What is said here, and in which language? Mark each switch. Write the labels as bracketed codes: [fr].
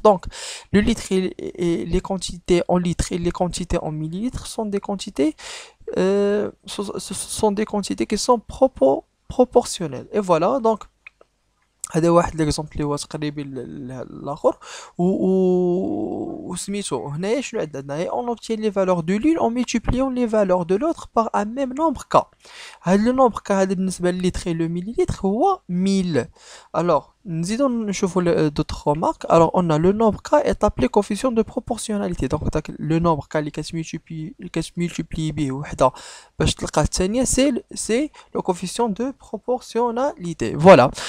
[fr] Donc le litre et les quantités en litres et les quantités en millilitres sont des quantités ce sont des quantités qui sont proportionnelles. Et voilà, donc [ar] هذا واحد ليكزومبل اللي هو تقريب الاخر وسميتو هنايا شنو عندنا [fr] on obtient les valeurs de l'une en multipliant les valeurs de l'autre par un même nombre k. [ar] هاد لو نومبر k هذا بالنسبه للتر لو مليلتر هو 1000. [fr] alors [ar] نزيدو نشوفوا [fr] d'autres remarques. Alors on a le nombre k est appelé coefficient de proportionnalité. donc le nombre k [ar] اللي كتمultiplie به وحده باش تلقى الثانيه [fr] c'est le coefficient de proportionnalité. Voilà.